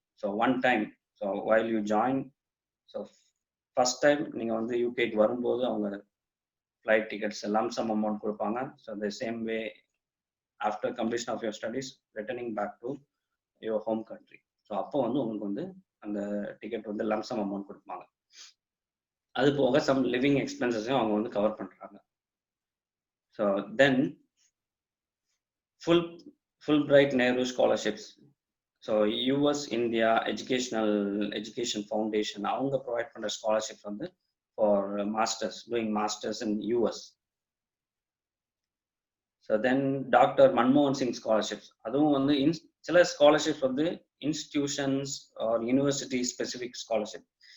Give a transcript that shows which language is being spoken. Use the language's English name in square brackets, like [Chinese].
[English] so one time, so while you join, so first time [Tamil] நீங்கள் வந்து யூகேக்கு வரும்போது [English] அவங்க flight tickets lump sum amount கொடுப்பாங்க. So the same way after completion of your studies returning back to your home country. [Tamil] So அப்போ வந்து உங்களுக்கு வந்து அந்த டிக்கெட் வந்து லம்சம் அமௌண்ட் கொடுப்பாங்க. அது போக சம் லிவிங் எக்ஸ்பென்சஸையும் அவங்க வந்து கவர் பண்ணுறாங்க. [English] So then Fulbright Nehru scholarships. So US India education foundation அவங்க provide பண்ணுற scholarship வந்து for masters, doing masters in US. So then doctor மன்மோகன் Singh scholarships, அதுவும் வந்து சில scholarships வந்து institutions R university specific scholarship.